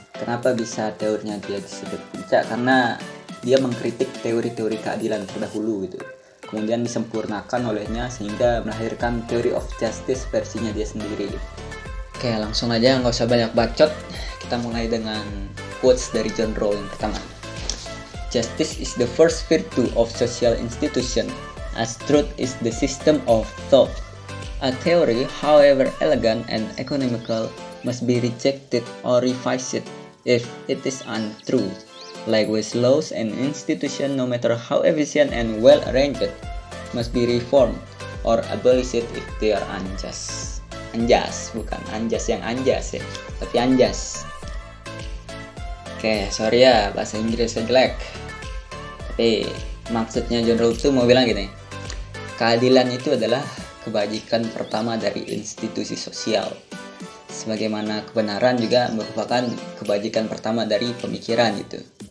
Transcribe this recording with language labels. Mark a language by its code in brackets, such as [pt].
[id] Kenapa bisa teorinya dia disebut puncak? Karena dia mengkritik teori-teori keadilan terdahulu gitu. Kemudian disempurnakan olehnya sehingga melahirkan theory of justice versinya dia sendiri. Oke, langsung aja nggak usah banyak bacot. Kita mulai dengan quotes dari John Rawls yang pertama. [en] Justice is the first virtue of social institution, as truth is the system of thought. A theory, however elegant and economical, must be rejected or revised if it is untrue. Likewise, laws and institutions, no matter how efficient and well arranged, must be reformed or abolished if they are unjust. [id] Anjas, bukan anjas yang anjas ya, tapi anjas. Oke, sorry ya bahasa Inggrisnya jelek. Tapi maksudnya John Rawls itu mau bilang gini, keadilan itu adalah kebajikan pertama dari institusi sosial. Sebagaimana kebenaran juga merupakan kebajikan pertama dari pemikiran gitu.